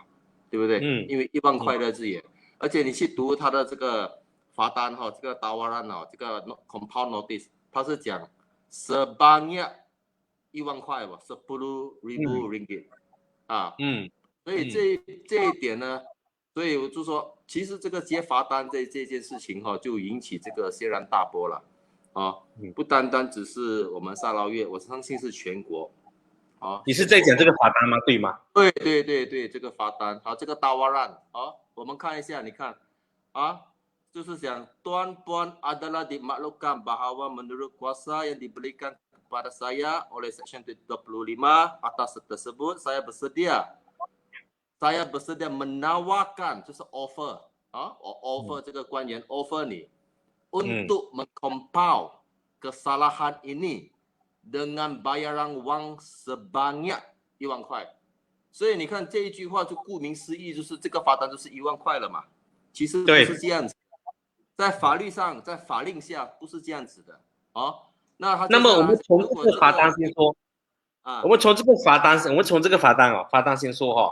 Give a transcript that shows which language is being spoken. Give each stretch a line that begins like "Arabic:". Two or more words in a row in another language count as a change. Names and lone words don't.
Chinese: 对不对？因为1万块的字眼，而且你去读他的这个罚单这个 tawaran 这个
English: compound notice，
Chinese: 他是讲 sebanyak 1万块吧，10,000 ringgit 所以这一点呢，所以我就说，其实这个接罚单这件事情就引起这个轩然大波了不单单只是我们沙劳越，我相信是全国。你是在讲这个罚单吗？对吗？对，这个罚单这个 tawaran 我们看一下，你看
Malay: 就是讲Tuan Puan adalah dimaklumkan bahawa menurut kuasa yang diberikan kepada saya oleh Seksyen 25 atas tersebut saya bersedia menawarkan
Chinese: 就是 offer 啊 offer 这个官员 offer 你
Malay: untuk mengcompile kesalahan ini dengan bayaran wang sebanyak 1 万块。
Chinese: 所以你看这一句话就顾名思义，就是这个罚单就是1万块了嘛。其实不是这样子，在法律上，在法令下不是这样子的哦。那么我们从这个罚单先说啊，我们从这个罚单先说哈。